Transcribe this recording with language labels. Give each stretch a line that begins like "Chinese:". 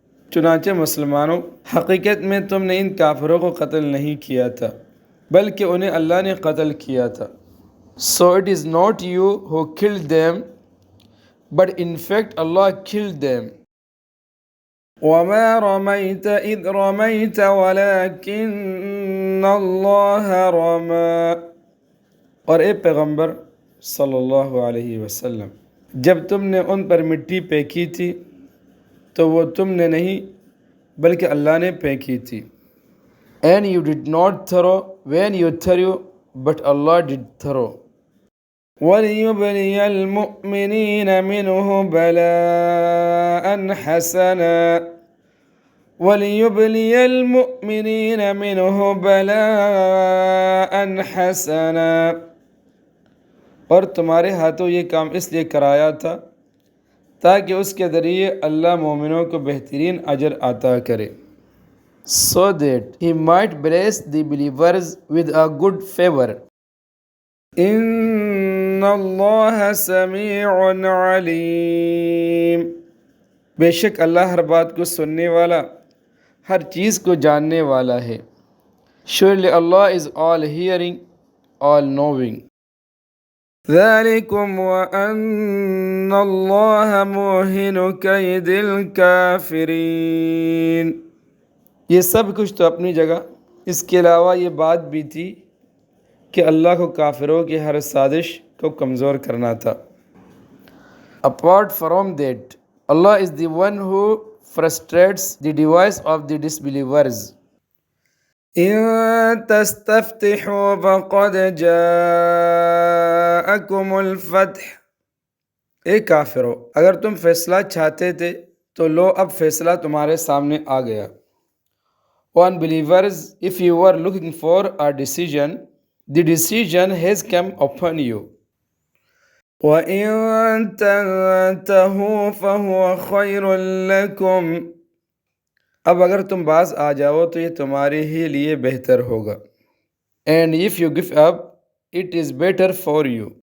Urdu: چنانچہ مسلمانوں، حقیقت میں تم نے ان کافروں کو قتل نہیں کیا تھا بلکہ انہیں اللہ نے قتل کیا تھا.
English: So it is not you who killed them, but in fact Allah killed them.
Arabic: وَمَا رَمَيْتَ إِذْ رَمَيْتَ وَلَكِنَّ اللَّهَ رَمَى.
Urdu: اور اے پیغمبر صلی اللہ علیہ وسلم، جب تم نے ان پر مٹی پھینکی تھی تو وہ تم نے نہیں بلکہ اللہ نے پھینکی تھی.
English: And you did not throw when you threw, but Allah did throw.
Arabic: وَلِيُبْلِيَ الْمُؤْمِنِينَ مِنْهُ بَلَاءً حَسَنًا. وَلِيُبْلِيَ الْمُؤْمِنِينَ مِنْهُ بَلَاءً حَسَنًا.
Urdu: اور تمہارے ہاتھوں یہ کام اس لیے کرایا تھا تاکہ اس کے ذریعے اللہ مومنوں کو بہترین اجر عطا کرے.
English: So that he might bless the believers with a good favor.
Arabic: ان اللہ سمیع علیم.
Urdu: بے شک اللہ ہر بات کو سننے والا، ہر چیز کو جاننے والا ہے.
English: Surely Allah is all hearing, all knowing.
Arabic: ذَلِكُمْ وَأَنَّ اللَّهَ مُوهِنُ كَيْدِ الْكَافِرِينَ.
Urdu: یہ سب کچھ تو اپنی جگہ، اس کے علاوہ یہ بات بھی تھی کہ اللہ کو کافروں کی ہر سازش کو کمزور کرنا تھا.
English: Apart from that, Allah is the one who frustrates the device of the disbelievers.
Arabic: إِن تَسْتَفْتِحُوا فَقَدْ جَاءَكُمُ الْفَتْحُ.
Urdu: اے کافرو، اگر تم فیصلہ چاہتے تھے تو لو اب فیصلہ تمہارے سامنے آ گیا.
English: Unbelievers, if you were looking for a decision, the decision has come upon you.
Arabic: وَإِن تَنْتَهُوا فَهُوَ خَيْرٌ لَكُمْ.
Urdu: اب اگر تم باز آ جاؤ تو یہ تمہارے ہی لیے بہتر ہوگا.
English: And if you give up, it is better for you.